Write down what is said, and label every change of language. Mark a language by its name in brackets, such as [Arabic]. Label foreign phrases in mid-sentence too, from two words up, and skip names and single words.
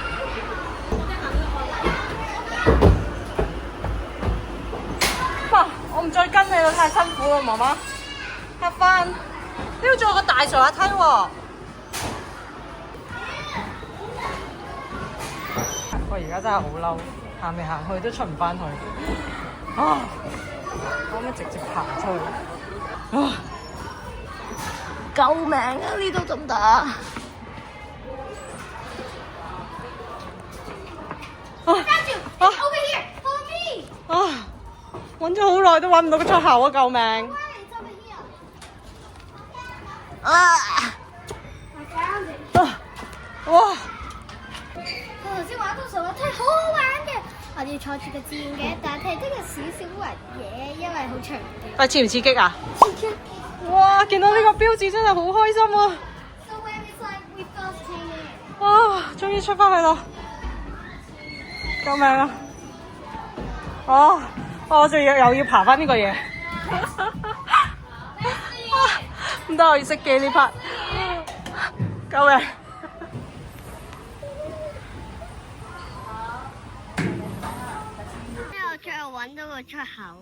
[Cantonese] 哇！我唔再跟你啦，太辛苦啦，媽媽。 [English] Have fun！ [Cantonese] 呢度仲有個大上下梯喎。我而家真係好嬲，行嚟行去都出唔翻去。啊！可唔可以直接行出去？啊！救命啊！呢度得唔得啊？ [English] Over here, follow me. 啊！ [Cantonese] 揾咗好耐都揾唔到個出口啊！救命！ [English] It's over here. 啊！ I found it. 啊！哇！ [Cantonese] 我頭先玩到上滑梯好好玩嘅，我哋坐住個自然嘅，但係都有少少暈嘅，因為好長。但刺唔刺激啊？刺激。哇！見到呢個標誌真係好開心啊！ [English] So when it's like we first came in. [Cantonese] 啊！終於出翻去啦！救命啊！哦，我仲又要爬翻呢個嘢，唔得，我要熄機呢 part， 救命！我最後揾到個出口啊！